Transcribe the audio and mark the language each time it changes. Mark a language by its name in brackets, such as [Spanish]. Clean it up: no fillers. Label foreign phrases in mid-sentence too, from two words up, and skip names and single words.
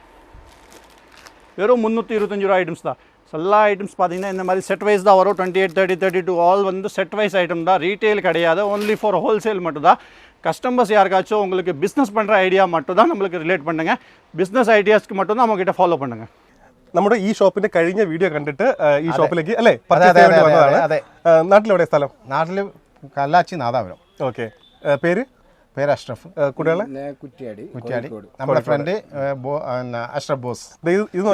[Tamil] வெறும் 325 ரூபா ஐட்டம்ஸ் தான். எல்லா ஐட்டம்ஸ் பார்த்தீங்கன்னா இந்த மாதிரி [English] set wise [Tamil] தான் வரும். 28, 30, 32 ஆல் வந்து [English] set wise item [Tamil] தான். ரீட்டெயில் கிடையாது, [English] only for wholesale [Tamil] மட்டும் தான். கஸ்டமர்ஸ் யாருக்காச்சும் உங்களுக்கு பிஸ்னஸ் பண்ணுற ஐடியா மட்டும் தான் நம்மளுக்கு ரிலேட் பண்ணுங்க. [English] business ideas [Tamil] மட்டும் தான் நம்மகிட்ட ஃபாலோ பண்ணுங்க. [Malayalam] നമ്മുടെ ഈ ഷോപ്പിന്റെ കഴിഞ്ഞ വീഡിയോ കണ്ടിട്ട് ഈ ഷോപ്പിലേക്ക് അല്ലേ പർച്ചേസ് ചെയ്യാൻ വേണ്ടി വന്നതാണ്. നാട്ടിലെവിടെ സ്ഥലം? നാട്ടിൽ കല്ലാച്ചി നാദാപുരം. ഓക്കെ, പേര്? പേര് അഷ്റഫ്. കുട്ടികളെ? കുറ്റ്യാടി. നമ്മുടെ ഫ്രണ്ട് അഷ്റഫ് ബോസ്. ഇത്